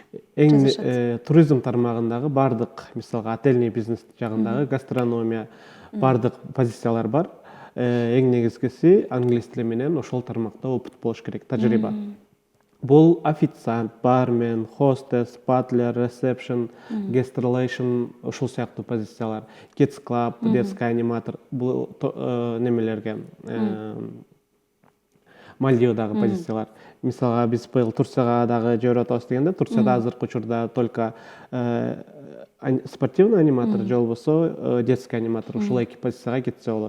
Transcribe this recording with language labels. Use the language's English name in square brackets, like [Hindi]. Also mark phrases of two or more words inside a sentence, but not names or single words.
[Kyrgyz] Туризм тармагындагы бардык, мисалга [Russian] отельный бизнес [Kyrgyz] жагындагы гастрономия, бардык позициялар бар. Эң негизгиси англис тили менен ошол тармакта опыт болуш керек, тажрыйба. Бул официант, бармен, хостес, батлер, ресепшн, [English] guest relation, [Kyrgyz] ошол сыяктуу позициялар. [English] Kids club, [Russian] детский аниматор, [Kyrgyz] бул немелерге Мальдивдагы позициялар. Мисалга биз быйыл Турцияга дагы жиберип атабыз дегенде, Турцияда азыркы учурда [Russian] только спортивный аниматор [Kyrgyz] же болбосо [Russian] детский аниматор, [Kyrgyz] ушул эки позицияга кетсе болот.